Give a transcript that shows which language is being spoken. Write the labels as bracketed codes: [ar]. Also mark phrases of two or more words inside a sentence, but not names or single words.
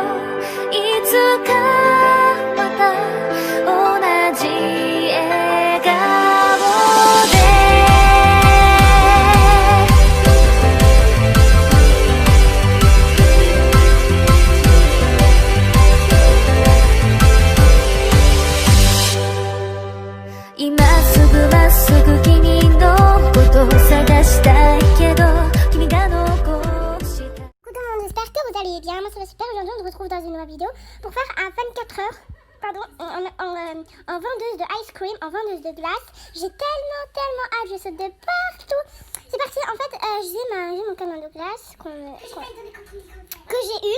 [ja] いつかまた同じ笑顔で今すぐまっすぐ君のことを探したいけど君が残した。 [fr] Coucou tout le monde, j'espère que vous allez bien. Moi ça va super. Aujourd'hui on se retrouve dans une nouvelle vidéo pour faire un 24 heures en vendeuse de [en] ice cream, [fr] en vendeuse de glace. J'ai tellement hâte, je saute de partout. C'est parti, en fait j'ai mon camion de glace que j'ai eu.